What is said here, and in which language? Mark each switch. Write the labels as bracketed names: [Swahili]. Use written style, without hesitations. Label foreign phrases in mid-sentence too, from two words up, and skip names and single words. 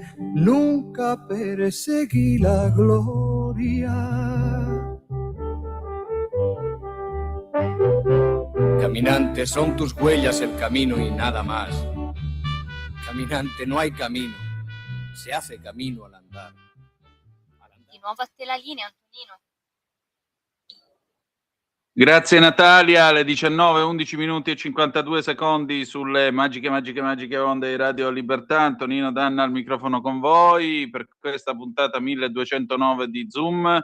[Spanish] Nunca perseguí la gloria. Caminante, son tus huellas el camino y nada más. Caminante, no hay camino, se hace camino al andar. [Italian] Di nuovo a te la linea, Antonino. Grazie Natalia, alle 19, 11 minuti e 52 secondi sulle magiche onde di Radio Libertà. Antonino Danna al microfono con voi per questa puntata 1209 di Zoom.